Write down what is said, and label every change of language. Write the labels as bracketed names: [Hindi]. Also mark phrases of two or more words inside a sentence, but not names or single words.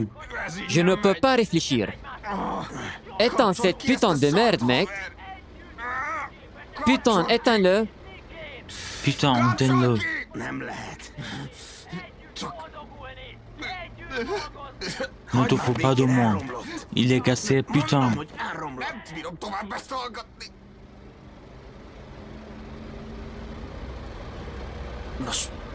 [French] Je ne peux pas réfléchir. Éteins cette putain de merde, mec. Putain, éteins-le. Putain, éteins-le. Ne te fous pas de moi. Il est cassé, putain. [Hungarian] Nem bírom tovább ezt hallgatni. Nos,